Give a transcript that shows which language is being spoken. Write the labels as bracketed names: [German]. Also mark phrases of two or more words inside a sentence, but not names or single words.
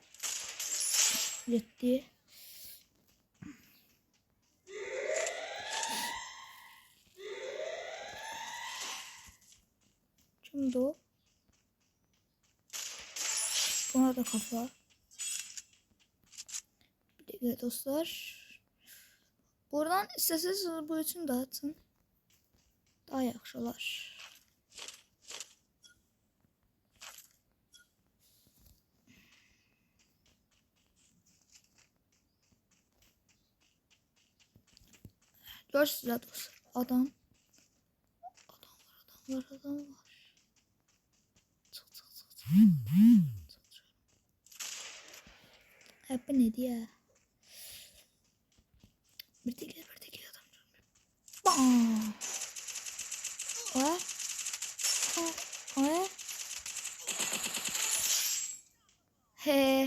[Turkish] Yetti. Şimdi o. Buna da kafa. Bir de dostlar. [Azerbaijani] Buradan istəsəniz bu üçün də açın. Daha yaxşı olar. Görürsünüz dostlar. Adam var. Çıx. [Turkish] Hep ne diye? Bir tek adam. Bam. [Azerbaijani] He.